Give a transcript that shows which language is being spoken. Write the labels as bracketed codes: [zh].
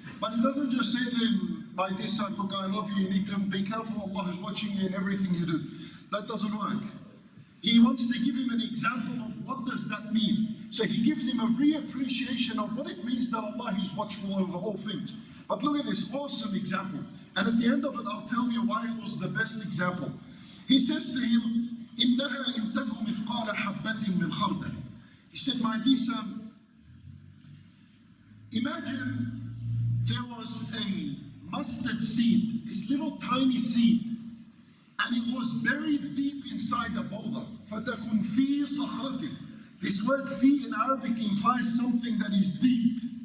[en] But he doesn't just say to him, my dear son, look, I love you, you need to be careful, Allah is watching you in everything you do. That doesn't work. He wants to give him an example of what does that mean. So he gives him a reappreciation of what it means that Allah is watchful over all things. But look at this awesome example. And at the end of it, I'll tell you why it was the best example. He says to him, [ar] إِنَّهَا إِن تَكُ مِثْقَالَ حَبَّةٍ مِّنْ خَرْدَلٍ. [en] He said, my dear son, imagine there was a mustard seed, this little tiny seed, and it was buried deep inside a boulder. [ar] فَتَكُنْ فِي صَخْرَةٍ. [en] This word fi in Arabic implies something that is deep.